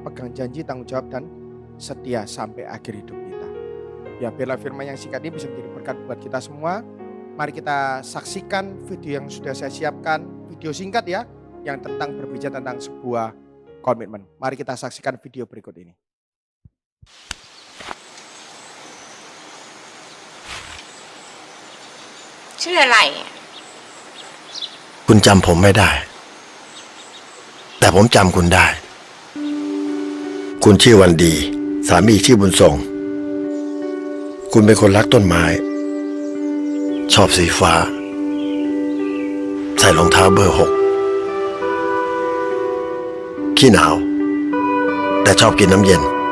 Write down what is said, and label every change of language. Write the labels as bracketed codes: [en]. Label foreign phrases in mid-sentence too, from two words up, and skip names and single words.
[id] Pegang janji, tanggung jawab dan setia sampai akhir hidup kita. Ya biarlah firman yang singkat ini bisa menjadi berkat buat kita semua. Mari kita saksikan video yang sudah saya siapkan, video singkat ya, yang berbicara tentang sebuah komitmen. Mari kita saksikan video berikut ini. [th] ชื่ออะไร คุณจำผมไม่ได้ แต่ผมจำคุณได้ คุณชื่อวันดี สามีชื่อบุญทรง คุณเป็นคนรักต้นไม้ ชอบสีฟ้า ใส่รองเท้าเบอร์ 6 ขี้หนาว แต่ชอบกินน้ำเย็น